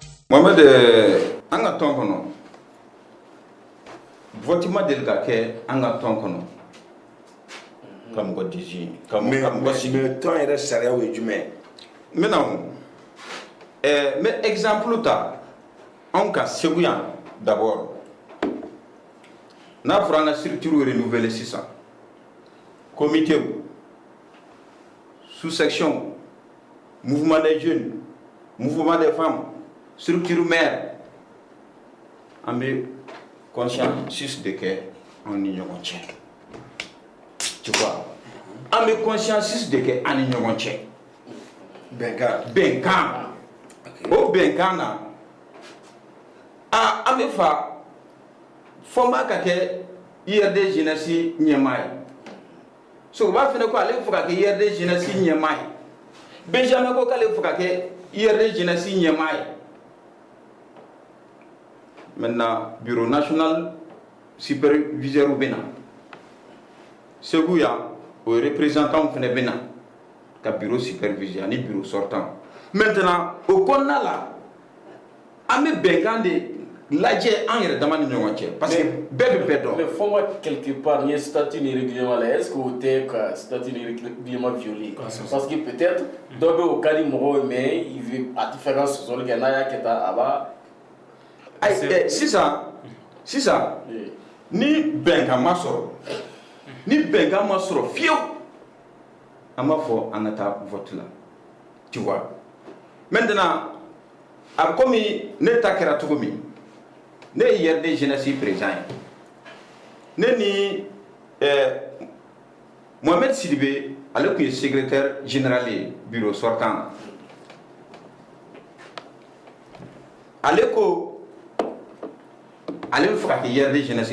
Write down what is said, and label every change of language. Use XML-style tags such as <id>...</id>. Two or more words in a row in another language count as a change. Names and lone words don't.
<bm>Mohamed an ka tɔn kɔnɔ vote ma deli ka kɛ an ka tɔn kɔnɔ ka mɔgɔ disi ka mɔgɔ sigi mais tɔn yɛrɛ sariyaw ye jumɛn n bɛna n bɛ exemple ta anw ka Segu yan d'abord n'a fɔra an ka</bm> <fr>structure renouveler</fr> <bm>sisan</bm> <fr>comité sous-section mouvement des jeunes mouvement des femmes structure mère</fr> <bm>an bɛ</bm> <fr>conscience de</fr> <bm>kɛ an ni ɲɔgɔn cɛ</bm> <fr>tu vois</fr> <bm>an bɛ</bm> <fr>conscience de</fr> <bm>kɛ an ni ɲɔgɔn cɛ bɛnkan o bɛnkan na an bɛ fa fɔ n b'a ka kɛ IRD jeunesse ɲɛmaa ye so u b'a fɛnɛ ko ale fɔ ka kɛ IRD jeunesse ɲɛmaa ye Benjamin ko k'ale fɔ ka kɛ IRD jeunesse ɲɛmaa ye</bm> <fr>maintenant bureau national superviseur</fr> <bm>bena Segu ya o représentant fɛnɛ bena ka</bm> <fr>bureau superviseur</fr> <bm>ni</bm> <fr>bureau sortant maintenant au</fr> <bm>kɔnɔna la an bɛ bɛnkan de lajɛ an yɛrɛ dama ni ɲɔgɔn cɛ</bm> <fr>parce que</fr> <bm>bɛɛ bɛ bɛɛ dɔn mais fɔ ma</bm> <fr>quelque part</fr> <bm>ni statut ni règlement la</bm> <fr>est-ce que</fr> <bm>o tɛ ka statut ni</bm> <fr>règlement violer parce que peut-être</fr> <bm>dɔ bɛ o ka di mɔgɔw ye</bm> <fr>mais il veut</fr> <bm>a tɛ fɛ ka sɔsɔli kɛ n'a y'a kɛ tan a b'a sisan ni bɛnkan ma sɔrɔ fiyewu an b'a fɔ an ka taa vote la</bm> <fr>tu vois maintenant</fr> <bm>a komi ne ta kɛra cogo min ne ye IRD jeunesse président ye ne ni Mohamed Sidibe ale tun ye</bm> <fr>secrétaire général</fr> <bm>ye</bm> <fr>bureau sortant</fr> <bm>ale ko ale bɛ fɛ ka kɛ IRD jeunesse</bm>